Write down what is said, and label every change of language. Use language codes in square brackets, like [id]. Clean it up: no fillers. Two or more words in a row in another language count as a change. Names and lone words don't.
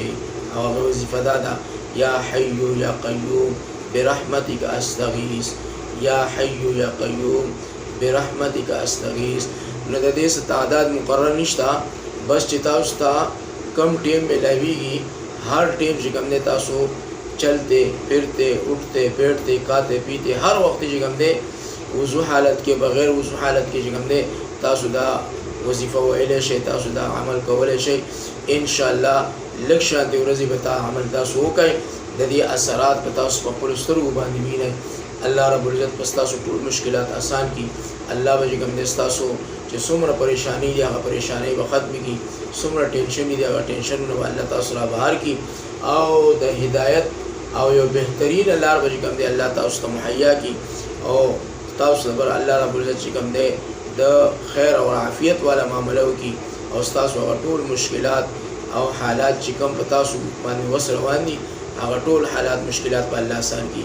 [ps] او هغه وظیفه دا ده: [ar] یا حی یا قیوم برحمتک استغیث، یا حی یا قیوم برحمتک استغیث. [ps] نو د دې څه تعداد مقرر نشته، بس چې تاسو ته کم ټیم میلاویږي هر ټیم چې کوم دی تاسو [ur] چلتے پھرتے اٹھتے بیٹھتے کھاتے پیتے [ps] هر وخت چې کوم دی وضو حالت کې بغیر وضو حالت کې چې کوم دی تاسو دا وظیفه ویلی شئ، تاسو دا عمل کولی شئ. انشاءالله لږ شانتې ورځې به تا عمل تاسو وکئ، د دې اثرات په تاسو په خپلو سترګو باندې وینئ. [ar] الله رب العزت [ps] په ستاسو ټول مشکلات آسان کړي. الله به چې کوم دی ستاسو چې څومره پریشانی دي هغه پریشانی به ختم کړي، څومره ټینشن دي هغه ټینشنونه به الله تاسو را بهر کړي او د هدایت او یو بهترین لار به چې کوم دی الله تاسو ته مهیا کړي او تاسو لپاره [ar] الله رب العزت [ps] چې کوم دی د خیر او عافیت والا معامله وکړي او ستاسو هغه ټول مشکلات او حالات چې کوم په تاسو باندې وس روان دي هغه ټول حالات مشکلات په الله آسان کړي.